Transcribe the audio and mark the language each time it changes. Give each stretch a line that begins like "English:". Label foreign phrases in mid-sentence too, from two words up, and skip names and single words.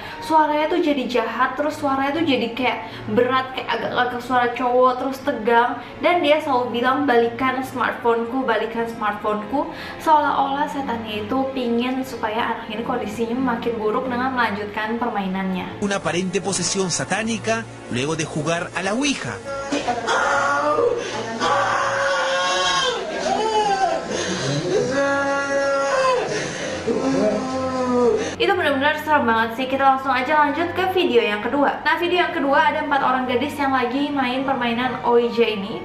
Indonesian: Suaranya tuh jadi jahat, terus suaranya tuh jadi kayak berat, kayak agak-agak suara cowok, terus tegang. Dan dia selalu bilang, balikan smartphoneku, balikan smartphoneku. Seolah-olah setannya itu pingin supaya anak ini kondisinya makin buruk dengan melanjutkan permainannya.
Spanish: Una aparente posesión satánica luego de jugar a la Ouija.
Indonesian: Itu benar-benar serem banget sih. Kita langsung aja lanjut ke video yang kedua. Nah, video yang kedua ada 4 orang gadis yang lagi main permainan Ouija ini.